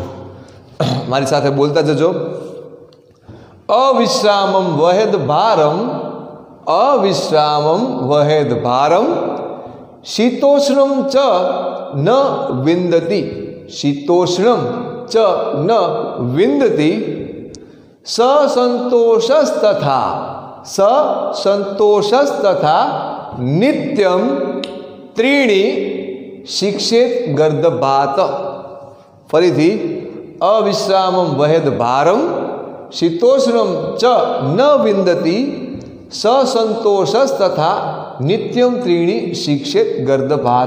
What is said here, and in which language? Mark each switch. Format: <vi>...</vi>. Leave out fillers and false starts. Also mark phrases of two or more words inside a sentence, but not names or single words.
<gu>મારી સાથે બોલતા જજો.</gu> <sa>अविश्राममं वहेद भारम, अविश्रामम वहेद भारम, शीतोष्णम च न विंदति, शीतोष्णम च न विंदति, ससंतोषस्तथा, ससंतोषस्तथा नित्यं त्रीणि शिक्षेत गर्दभात. फरीथी अविश्रामं वहेद भारम, शीतोष्णं च न विंदति, ससंतोषस्तथा नित्यं त्रीणि शिक्षेत गर्दभात.</sa>